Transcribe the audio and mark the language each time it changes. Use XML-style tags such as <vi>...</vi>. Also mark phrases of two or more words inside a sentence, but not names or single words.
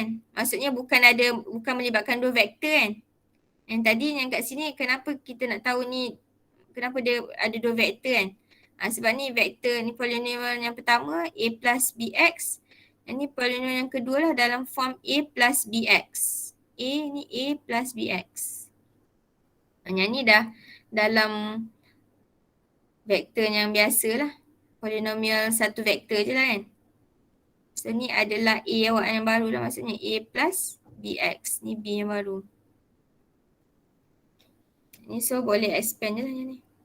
<ms>Maksudnya bukan melibatkan 2 vektor kan? Yang tadi yang kat sini kenapa kita nak tahu ni, kenapa dia ada 2 vektor kan? Sebab ni vektor ni polinomial yang pertama A plus BX. Yang ni polinomial yang kedua lah dalam form A plus BX. A ni A plus BX. Yang ni dah dalam vektor yang biasa lah. Polinomial satu vektor je lah kan. So ni adalah A awak yang baru lah, maksudnya A plus BX. Ni B yang baru. Ni so boleh expand je lah yang ni.</ms>